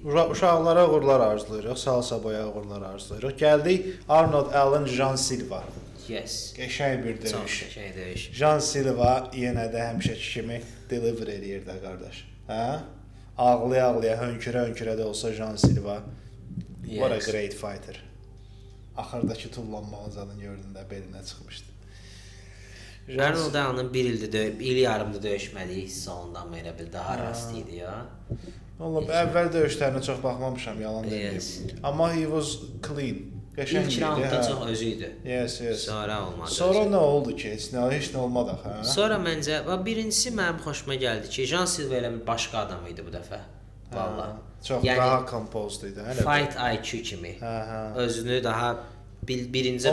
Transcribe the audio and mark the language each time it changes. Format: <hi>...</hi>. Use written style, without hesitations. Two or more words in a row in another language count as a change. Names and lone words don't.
<az>Uşaqlara uğurlar arzulayırıq, salsa boya uğurlar arzulayırıq. Gəldik Arnold Allen Jean Silva.</az> <en>Yes.</en> <az>Qəşəng bir döyüş. Çox qəşəng döyüş. Jean Silva yenə də həmişəki kimi deliver eləyir də qardaş. Hə? Ağlaya-ağlaya, hönkürə-hönkürə də olsa Jean Silva.</az> <en>What a great fighter.</en> <az>Axırdakı tullanmağın zadını gördün də belinə çıxmışdı. Arnold Allen bir il yarımda döyüşmədiyi hiss ondan elə bil daha rast idi ya. Vallahi əvvəl döyüşlərinə çox baxmamışam, yalan deməyim. Amma</az> <en>he was clean.</en> <az>Qəşəng İlk idi, raundda hə. çox özü idi.</az> <en>Yes.</en> <az>Sonra olmadı. Sonra özü. nə oldu ki? Heç nə olmadı axı. Sonra məncə birincisi mənim xoşuma gəldi ki, Jan Silva elə bir başqa adam idi bu dəfə. Valla. Çox daha composed idi, hələ.</az> <en>Fight IQ kimi.</en> <az>Hə. Özünü daha birinci</az>